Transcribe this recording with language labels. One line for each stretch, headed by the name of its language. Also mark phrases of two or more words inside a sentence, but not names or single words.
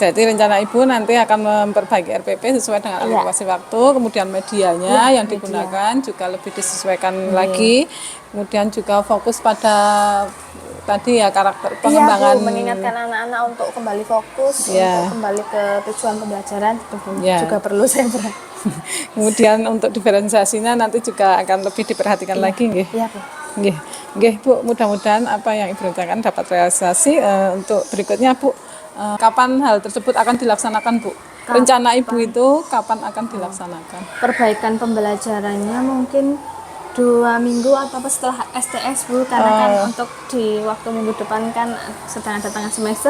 Indonesian: Jadi rencana Ibu nanti akan memperbaiki RPP sesuai dengan alokasi waktu, kemudian medianya yang digunakan juga lebih disesuaikan lagi, kemudian juga fokus pada tadi ya karakter pengembangan. Iya, Bu, mengingatkan anak-anak untuk kembali fokus, untuk kembali ke tujuan pembelajaran itu juga perlu saya perhatikan. Kemudian untuk diferensiasinya nanti juga akan lebih diperhatikan lagi, nggih. Iya, Bu. Nggih, Bu, mudah-mudahan apa yang Ibu rencanakan dapat realisasi. Untuk berikutnya, Bu, kapan hal tersebut akan dilaksanakan, Bu? Rencana Ibu itu kapan akan dilaksanakan? Perbaikan pembelajarannya mungkin 2 minggu atau setelah STS Bu, karena kan untuk di waktu minggu depan kan sedang ada tengah semester.